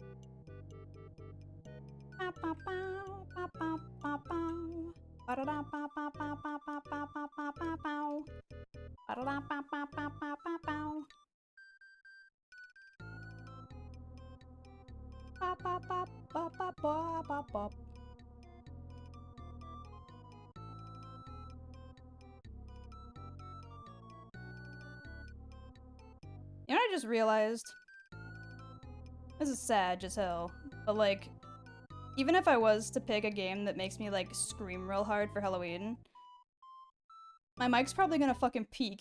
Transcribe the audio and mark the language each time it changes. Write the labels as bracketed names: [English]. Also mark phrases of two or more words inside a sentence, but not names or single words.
[English] Pop, pop, pow, pop, pop, pop, pow. Ba-da-da, pop, pop, pop, pop, pop, pop, pop, pop, pop, pow. Ba-da-da, pop, pop, pop, pop, pop, pow. Pop, pop, pop, pop, pop, pop, pop, pop. You know what I just realized? This is sad as hell, but like, even if I was to pick a game that makes me like scream real hard for Halloween, my mic's probably gonna fucking peak.